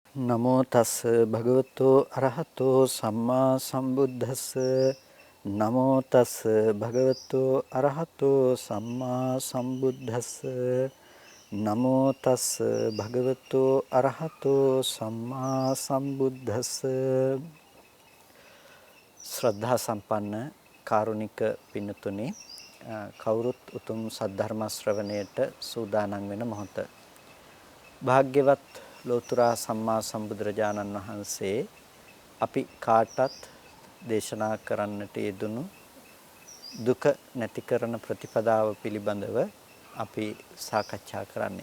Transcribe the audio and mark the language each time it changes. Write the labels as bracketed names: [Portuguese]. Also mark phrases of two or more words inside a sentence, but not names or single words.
[Pali] නමෝ තස් භගවතෝ අරහතෝ සම්මා සම්බුද්දස්ස නමෝ තස් භගවතෝ අරහතෝ සම්මා සම්බුද්දස්ස නමෝ තස් භගවතෝ අරහතෝ සම්මා සම්බුද්දස්ස [Sinhala] ශ්‍රද්ධා සම්පන්න කාරුණික පින්තුනි කවුරුත් උතුම් සද්ධර්ම ශ්‍රවණයට සූදානම් වෙන මොහොත භාග්‍යවත් ලෝතුරා සම්මා සම්බුදුරජාණන් වහන්සේ අපි කාටත් දේශනා කරන්නට යෙදුණු දුක නැති කරන ප්‍රතිපදාව පිළිබඳව අපි සාකච්ඡා කරන්නේ.